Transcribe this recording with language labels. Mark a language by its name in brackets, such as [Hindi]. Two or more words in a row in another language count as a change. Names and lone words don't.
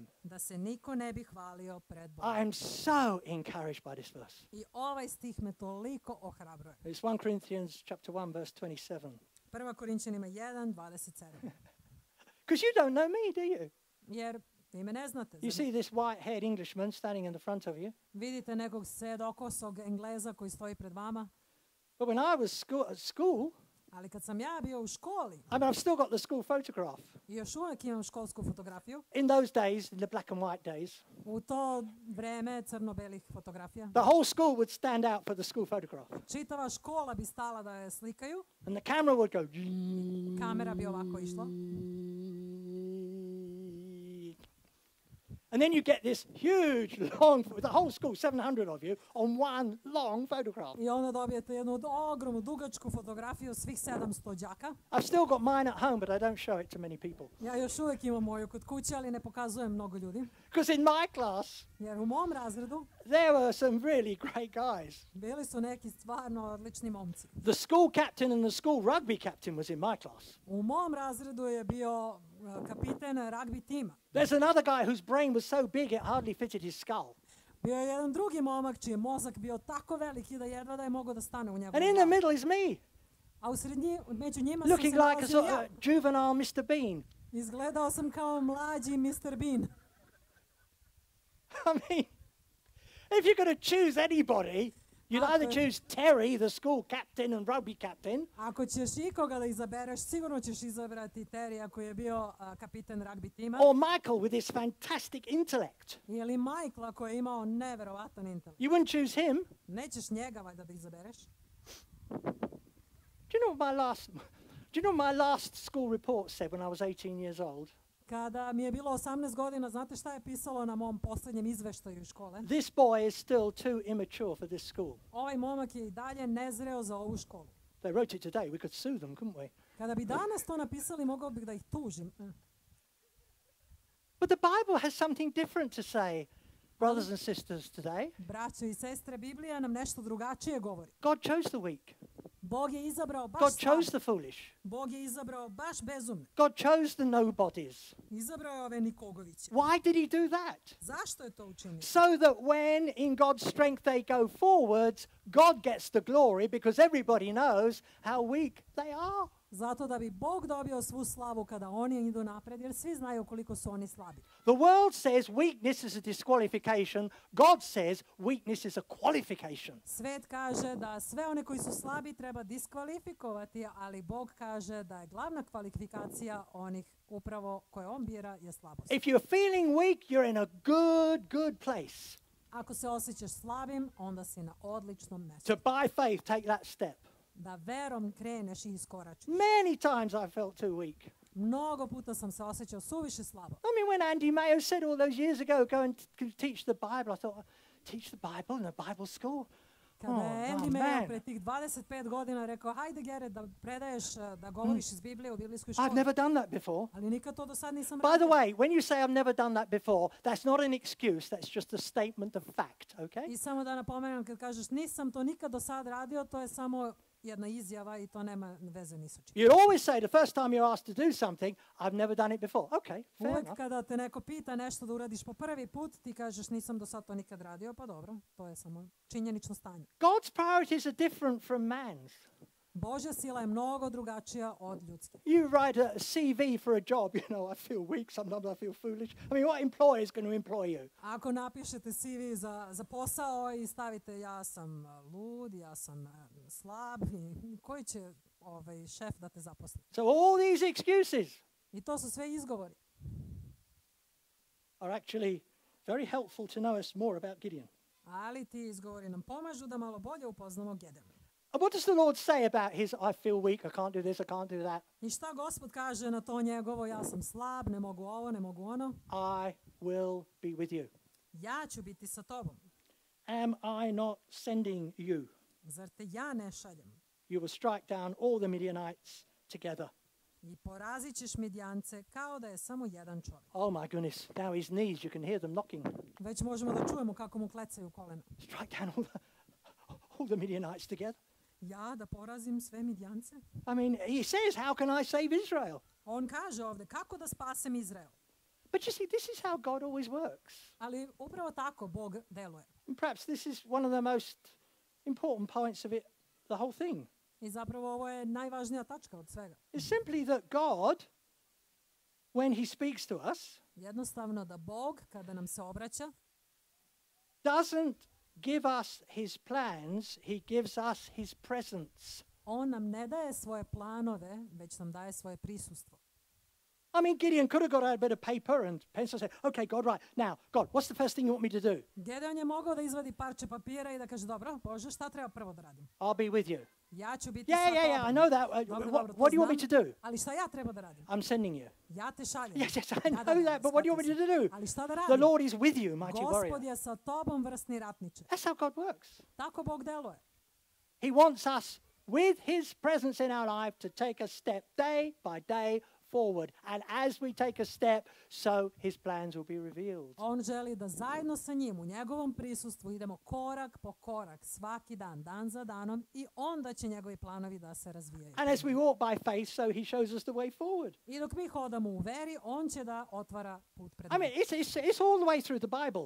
[Serbian] Da se niko ne bi hvalio pred Bogom. [English] I am so encouraged by this verse. [Serbian] I ovaj stih me toliko ohrabruje. [English] It's 1 Corinthians chapter 1, verse 27. [Serbian] 1. Korinćanima 1:27. [English] Because you don't know me, do you? [Serbian] Jer vi me ne znate. [English] You [Serbian] zar ne? [English] see this white-haired Englishman standing in the front of you. [Serbian] Vidite nekog sedokosog Engleza koji stoji pred vama. [English] But when I was at school, [Serbian] Ali kad sam ja bio u školi, [English] I mean, I've still got the school photograph. [Serbian] i još uvijek imam školsku fotografiju, [English] In those days, in the black and white days, [Serbian] u to vreme crno-belih fotografija, [English] the whole school would stand out for the school photograph. [Serbian] čitava škola bi stala da je slikaju, [English] And the camera would go. [Serbian] kamera bi ovako išla. [English] And then you get this huge, long, the whole school, 700 of you, on one long photograph. [Serbian] I onda dobijete jednu ogromnu, dugačku fotografiju svih 700 đaka. [English] I've still got mine at home, but I don't show it to many people. [Serbian] Ja još uvijek imam moju kod kuće, ali ne pokazujem mnogo ljudi. [English] Because in my class, [Serbian] Jer u mom razredu [English] there were some really great guys. [Serbian] bili su neki stvarno odlični momci. [English] The school captain and the school rugby captain was in my class. [Serbian] U mom razredu je bio kapiten ragbi tima. [English] There's another guy whose brain was so big it hardly fitted his skull. [Serbian] Bio je jedan drugi momak čiji je mozak bio tako veliki da jedva da je mogao da stane u njegovu [English] And in the [Serbian] glavu. [English] middle is me, [Serbian] A među njima sam se [English] looking like a [Serbian] nalazio [English] sort [Serbian] ja. [English] of juvenile Mr. Bean. [Serbian] Izgledao sam kao mlađi Mr. Bean. [English] I mean, if you're going to choose anybody, You'd either choose Terry, the school captain and rugby captain, [Serbian] Ako ćeš ikoga da izabereš, sigurno ćeš izabrati Terija koji je bio kapiten ragbi tima. [English] or Michael with his fantastic intellect. [Serbian] Ili Michaela koji je imao neverovatan intelekt. [English] You wouldn't choose him. [Serbian] Nećeš njega valjda da izabereš. [English] Do you know what my last school report said when I was 18 years old? [Serbian] Kada mi je bilo 18 godina, znate šta je pisalo na mom posljednjem izveštaju iz škole? [English] This boy is still too immature for this school. [Serbian] Ovaj momak je i dalje nezreo za ovu školu. [English] They wrote it today. We could sue them, couldn't we? [Serbian] Kada bi danas to napisali, mogao bih da ih tužim. [English] But the Bible has something different to say, brothers and sisters, today. [Serbian] Braćo i sestre, Biblija nam nešto drugačije govori. [English] God chose the weak. [Serbian] Bog je izabrao baš [English] God [Serbian] slabe. [English] chose the foolish. [Serbian] Bog je izabrao baš bezumne. [English] God chose the nobodies. [Serbian] Izabrao je ove Nikogoviće. [English] Why did he do that? [Serbian] Zašto je to učinio? [English] So that when in God's strength they go forwards, God gets the glory because everybody knows how weak they are. [Serbian] Zato da bi Bog dobio svu slavu kada oni idu napred, jer svi znaju koliko su oni slabi. [English] The world says weakness is a disqualification. God says weakness is a qualification. [Serbian] Svet kaže da sve one koji su slabi treba diskvalifikovati, ali Bog kaže da je glavna kvalifikacija onih upravo koje on bira je slabost. [English] If you're feeling weak, you're in a good place. [Serbian] Ako se osjećaš slabim, onda si na odličnom mjestu. [English] To by faith take that step. [Serbian] Da verom kreneš i iskoračiš. [English] Many times I felt too weak. [Serbian] Mnogo puta sam se osjećao suviše slabo. [English] I mean, when Andy Mayo said all those years ago, go and teach the Bible, I thought, teach the Bible in a Bible school? [Serbian] Kada je Andy [English] man. [Serbian] Mayo pre tih 25 godina rekao, hajde Gareth da predaješ, da govoriš iz Biblije u biblijskoj školi. [English] I've never done that before. [Serbian] Ali nikad to do sad nisam [English] By the [Serbian] radio. [English] way, when you say I've never done that before, that's not an excuse, that's just a statement of fact, okay? [Serbian] I samo da napomenem, kad kažeš nisam to nikad do sad radio, to je samo jedna izjava i to nema veze ni sa čim. [English] You always say the first time you're asked to do something, I've never done it before. Okay, fair [Serbian] Uvijek [English] enough. [Serbian] kada te neko pita nešto da uradiš po prvi put, ti kažeš nisam do sad to nikad radio, pa dobro, to je samo činjenično stanje. [English] God's priorities are different from man's. [Serbian] Božja sila je mnogo drugačija od ljudske. [English] You write a CV for a job, you know, I feel weak, sometimes I feel foolish. I mean, what employer is going to employ you? [Serbian] Ako napišete CV za posao i stavite ja sam lud, ja sam slab, i koji će šef da te zaposli? [English] So all these excuses [Serbian] I to su sve izgovori. [English] are actually very helpful to know us more about Gideon. [Serbian] Ali ti izgovori nam pomažu da malo bolje upoznamo Gedeona. [English] And what does the Lord say about his, I feel weak, I can't do this, I can't do that? [Serbian] I šta Gospod kaže na to njegovo, ja sam slab, ne mogu ovo, ne mogu ono? [English] I will be with you. [Serbian] Ja ću biti sa tobom. [English] Am I not sending you? [Serbian] Zar te ja ne šaljem? [English] You will strike down all the Midianites together. [Serbian] I porazit ćeš Midjance kao da je samo jedan čovjek. [English] Oh my goodness, now his knees, you can hear them knocking. [Serbian] Već možemo da čujemo kako mu klecaju kolena. [English] Strike down all the Midianites together. [Serbian] Ja da porazim sve Midjance? [English] I mean, he says, how can I save Israel? [Serbian] On kaže ovdje, kako da spasem Izrael? [English] But you see, this is how God always works. [Serbian] Ali upravo tako Bog deluje. [English] And perhaps this is one of the most important points of it, the whole thing. [Serbian] I zapravo ovo je najvažnija tačka od svega. [English] It's simply that God, when he speaks to us, [Serbian] Jednostavno da Bog, kada nam se obraća, [English] doesn't give us his plans, he gives us his presence. [Serbian] on nam ne daje svoje planove, već nam daje svoje prisustvo. [English] I mean, Gideon could have got out a bit of paper and pencil and said, okay, God, right, now, God, what's the first thing you want me to do? [Serbian] Gedeon je mogao da izvadi parče papira i da kaže, dobro, Bože, šta treba prvo da radim? [English] I'll be with you. [Serbian] Ja ću biti sa [English] Yeah, [Serbian] tobom. [English] I know that. [Serbian] Dobro, [English] What [Serbian] to [English] do you want me to [Serbian] znam, [English] do? [Serbian] ali šta ja treba da radim? [English] I'm sending you. [Serbian] Ja te šaljem. [English] Yes, I [Serbian] Da, [English] know that, but what do you want me to do? [Serbian] Ali šta da [English] The [Serbian] radim? [English] Lord is with you, mighty [Serbian] Gospod [English] warrior. [Serbian] je sa tobom, vrsni ratniče. [English] That's how God works. [Serbian] Tako Bog deluje. [English] He wants us, with his presence in our life, to take a step day by day forward. And as we take a step, so his plans will be revealed. [Serbian] On želi da zajedno sa njim u njegovom prisustvu idemo korak po korak, svaki dan, dan za danom, i onda će njegovi planovi da se razvijaju. [English] And as we walk by faith, so he shows us the way forward. [Serbian] I dok mi hodamo u veri, on će da otvara put pred [English] I [Serbian] nama. [English] mean, it's all the way through the Bible.